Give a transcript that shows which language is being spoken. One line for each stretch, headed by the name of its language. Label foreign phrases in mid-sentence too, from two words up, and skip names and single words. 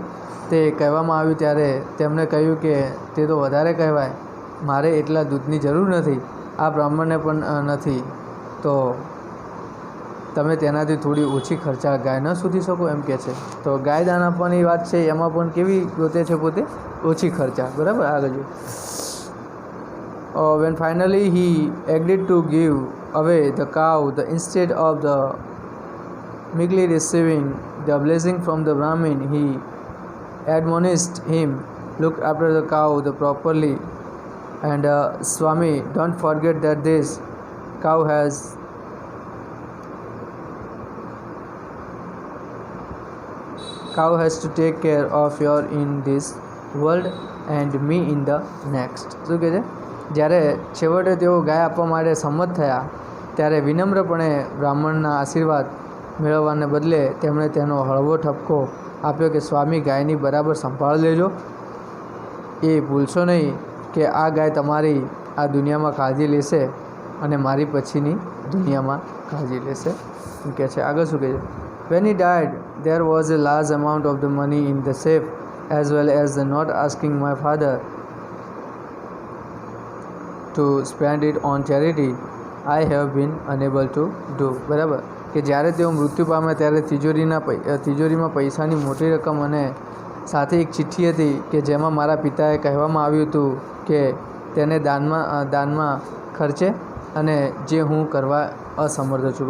Gujarati: તે કહેવામાં આવ્યું ત્યારે તેમણે કહ્યું કે તે તો વધારે કહેવાય, મારે એટલા દૂધની જરૂર નથી, આ બ્રાહ્મણને પણ નથી. તો તમે તેનાથી થોડી ઓછી ખર્ચા ગાય ન શોધી શકો એમ કહે છે. તો ગાય દાન આપવાની વાત છે એમાં પણ કેવી ગોતે છે પોતે ઓછી ખર્ચા. બરાબર. આગળ જોઈએ.
English: When finally he agreed to give away the cow, instead of the meekly receiving the blessing from the Brahmin, he admonished him, look after the cow properly, and Swami, don't forget that this cow has to take care of your in this world and me in the next.
Gujarati: શું કહે છે? જ્યારે છેવટે તેઓ ગાય આપવા માટે સંમત થયા ત્યારે વિનમ્રપણે બ્રાહ્મણના આશીર્વાદ મેળવવાને બદલે તેમણે તેનો હળવો ઠપકો આપ્યો કે સ્વામી, ગાયની બરાબર સંભાળ લેજો. એ ભૂલશો નહીં કે આ ગાય તમારી આ દુનિયામાં કાળજી લેશે અને મારી પછીની દુનિયામાં કાળજી લેશે એમ કહે છે. આગળ શું કહે છે?
English: When he died, there was a large amount of the money in the safe, as well as the not asking my father to spend it on charity. I have been unable to do.
Gujarati: બરાબર. કે જ્યારે તેઓ મૃત્યુ પામે ત્યારે તિજોરીમાં પૈસાની મોટી રકમ અને સાથે એક ચિઠ્ઠી હતી કે જેમાં મારા પિતાએ કહેવામાં આવ્યું હતું કે તેને દાનમાં ખર્ચે અને જે હું કરવા અસમર્થ છું.